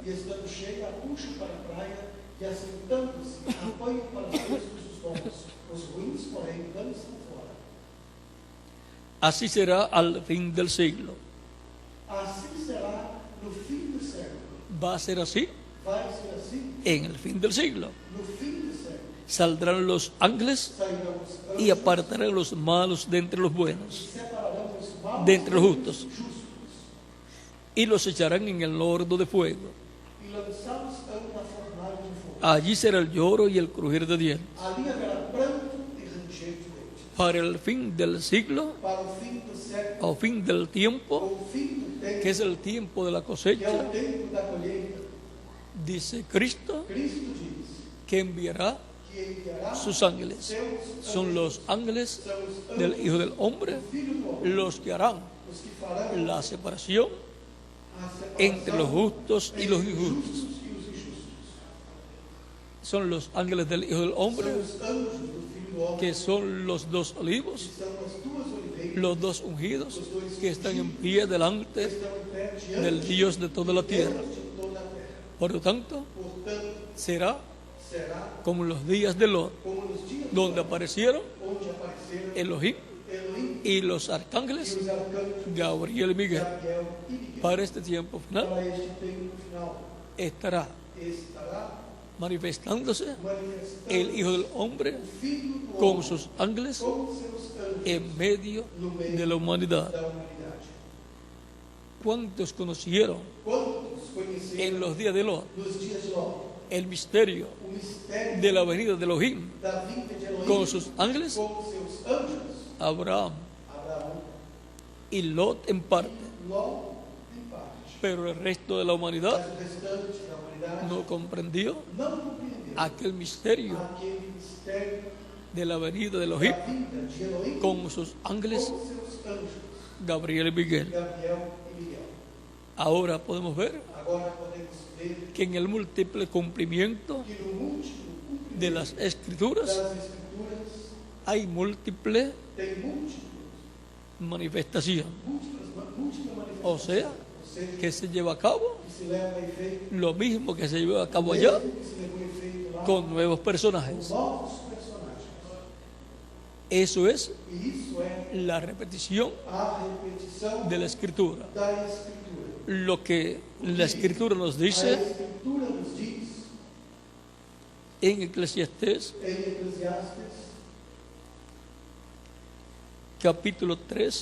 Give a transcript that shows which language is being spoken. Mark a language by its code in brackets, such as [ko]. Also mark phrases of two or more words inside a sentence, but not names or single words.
[pt] E estando cheia, a puxam para a praia e assentando-se, apanham para os cestos os bons. Os ruins, porém, lançam fora. [es] Así será al fin del siglo. [pt] Assim será no fim do século. [es] Va a ser así [pt] Vai ser assim [es] en el fin del siglo. [pt] no fim do século. [es] Saldrán los ángeles [pt] Sairão os anjos [es] y apartarán los malos de entre los [pt] e [es] buenos, [pt] separarão os maus [es] de entre los [pt] dos [es] justos, [pt] justos [es] y los echarán en el horno de fuego. [pt] e lançá-los-ão na fornalha de fogo. [es] Allí será el lloro y el crujir de dientes. [pt] Ali haverá pranto e ranger de dentes. [es] Para el fin del siglo, [pt] Para o fim do século, [es] o fin del tiempo, [pt] ou fim do tempo, [es] que es el tiempo de la [pt] que é [es] cosecha, [pt] o tempo da colheita, [es] dice Cristo [pt] Cristo diz [es] que enviará [pt] que enviará [es] sus ángeles. [pt] seus [es] Son los ángeles [pt] são os anjos [es] del Hijo del Hombre [pt] do Filho do Homem, [es] los que harán [pt] os que farão [es] la separación [pt] a separação [es] entre los justos y los [pt] entre os [es] injustos. [pt] justos e os injustos. [es] Son los ángeles del Hijo del Hombre, [pt] São os anjos do Filho do Homem, [es] que son los dos [pt] que [es] olivos, [pt] são as duas oliveiras, [es] los dos ungidos, que están en pie [pt] que delante estão em pé diante [es] del Dios de toda la tierra. [pt] de toda a terra. [es] Por lo tanto, [pt] Portanto, [es] será [pt] será [es] como en los días de Lot, [pt] como nos dias [es] donde aparecieron [pt] onde apareceram [es] Elohim [pt] Elohim [es] y los [pt] e [es] arcángeles [pt] os arcanjos [es] Gabriel y Miguel. [pt] Gabriel e Miguel. [es] Para este tiempo final [pt] Para este tempo final [es] estará [pt] estará [es] manifestándose [pt] manifestando [es] el Hijo del Hombre [pt] o Filho do [es] con [pt] Homem [es] sus ángeles [pt] com seus anjos [es] en medio [pt] no meio [es] de la humanidad. [pt] da humanidade. [es] ¿Cuántos conocieron [pt] Quantos conheceram [es] en los días de Lot [pt] nos dias de Ló [es] el misterio [pt] o mistério [es] de la venida de Elohim [pt] da vinda de Elohim [es] con sus ángeles? [pt] com seus anjos? [es] Abraham [pt] Abraão, [es] y Lot en parte, [pt] Ló em parte, [es] pero el resto de la humanidad [pt] mas o restante da humanidade [es] no comprendió [pt] não compreendeu [es] aquel misterio [pt] aquele mistério [es] de la venida de Elohim [pt] da vinda de Elohim [es] con sus ángeles [pt] com seus anjos, [es] Gabriel y Miguel. [pt] Gabriel e Miguel. [es] Ahora podemos ver [pt] Agora podemos ver [es] que en el múltiple cumplimiento [pt] que no múltiplo cumprimento [es] de las escrituras [pt] das Escrituras [es] hay múltiple [pt] tem múltiplas [es] manifestación, [pt] manifestações. [es] o sea, [pt] Ou seja, [es] que se lleva a cabo [pt] que se leva a efeito, [es] lo mismo que se lleva a cabo allá [pt] mesmo que se levou a efeito lá [es] con nuevos [pt] com [es] personajes. [pt] novos personagens. [es] Eso es [pt] E isso é [es] la repetición [pt] a repetição [es] de la escritura. [pt] da Escritura. [es] Lo que la escritura nos [pt] A [es] dice [pt] Escritura nos diz [es] en Eclesiastés [pt] em Eclesiastes, capítulo 3,